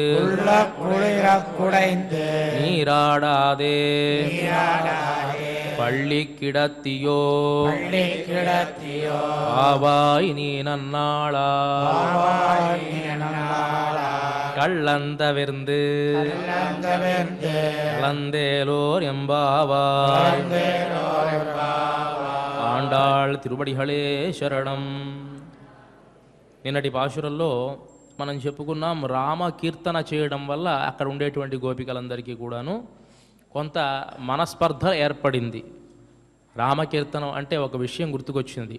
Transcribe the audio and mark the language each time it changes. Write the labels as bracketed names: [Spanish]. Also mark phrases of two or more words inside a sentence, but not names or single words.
[Tamil] நீராடாதே பள்ளி கிடத்தியோ ஆவாய் நீ நன்னாளா கள்ளந்தவிர்ந்து கலந்தேலோர் எம்பாவாய். ஆண்டாள் திருவடிகளே சரணம். [Telugu] నిన్నటి పాశురంలో మనం చెప్పుకున్నాం రామ కీర్తన చేయడం వల్ల అక్కడ ఉండేటువంటి గోపికలందరికీ కూడాను కొంత మనస్పర్ధ ఏర్పడింది. రామకీర్తనం అంటే ఒక విషయం గుర్తుకొచ్చింది.